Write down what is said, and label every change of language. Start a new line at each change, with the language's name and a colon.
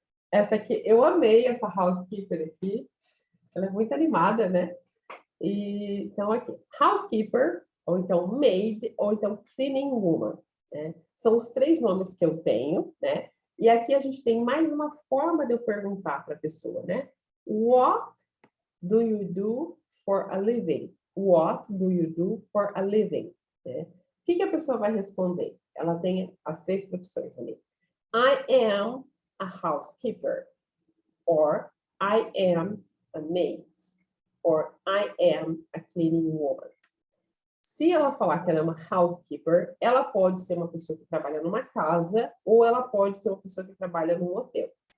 Portuguese: Essa aqui, eu amei essa housekeeper aqui, ela é muito animada, né? Então, aqui, housekeeper, ou então maid, ou então cleaning woman. Né? São os três nomes que eu tenho, né? E aqui a gente tem mais uma forma de eu perguntar para a pessoa, né?
English: What do you do for a living? What do you do for a living?
Portuguese: Né? O que a pessoa vai responder? Ela tem as três profissões ali.
English: I am a housekeeper. Or I am a maid. Or I am a cleaning woman.
Portuguese: Se ela falar que ela é uma housekeeper, ela pode ser uma pessoa que trabalha numa casa ou ela pode ser uma pessoa que trabalha num hotel.